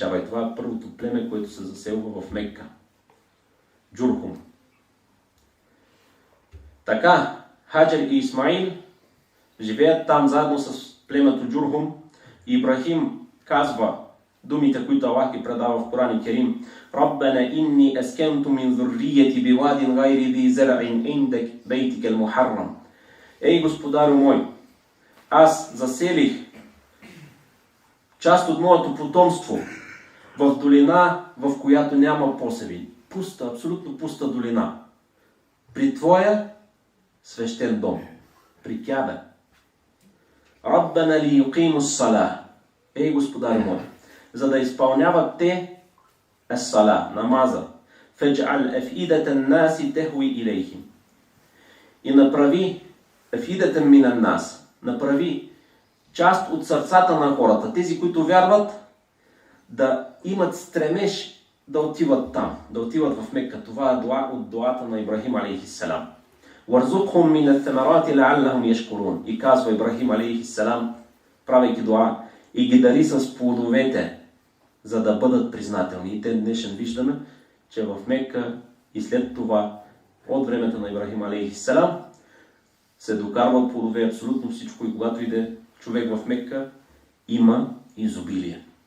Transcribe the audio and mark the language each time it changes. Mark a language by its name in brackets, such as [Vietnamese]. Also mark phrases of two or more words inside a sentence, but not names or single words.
[Bulgarian] И това е първото племе, което се заселва в Мекка. Джурхум. Така, Хаджар и Исмаил живеят там заедно с племето Джурхум. Ибрахим казва думите, които Аллах ги предава в Коран и Керим. [Arabic] رَبَّنَا إِنِّي أَسْكَنتُ مِن ذُرِّيَّتِي بِوَادٍ غَيْرِ ذِي زَرْعٍ عِندَ بَيْتِكَ الْمُحَرَّمِ. [Bulgarian] Ей, Господарю мой, аз заселих част от моето потомство в долина, в която няма посеви. Пуста, абсолютно пуста долина. При твоя свещен дом. При Кябе. [Arabic] رَبَّنَا لِيُقِيمُوا الصَّلَاةَ. [Bulgarian] Ей, Господарю мой, за да изпълняват те ес-сала, намаза. [Arabic] فَاجْعَلْ أَفْئِدَةً النَّاسِ تَهْوِي إِلَيْهِمْ. [Bulgarian] И направи [Arabic] أَفْئِدَةً مِنَ النَّاسِ. [Bulgarian] Направи част от сърцата на хората, тези, които вярват, да имат стремеж да отиват там, да отиват в Мекка. Това е дуа от дуата на Ибрахим алейхиссалам. [Arabic] وَارْزُقْهُم مِنَ الثَّمَرَاتِ لَعَلَّهُمْ يَشْكُرُونَ. [Bulgarian] И казва Ибрахим алейхиссалам, правейки дуа, и ги дари с плодовете, за да бъдат признателни. И ден днешен виждаме, че в Мекка и след това, от времето на Ибрахим алейхиссалам, се докарва плодове абсолютно всичко и когато иде човек в Мекка, има изобилие.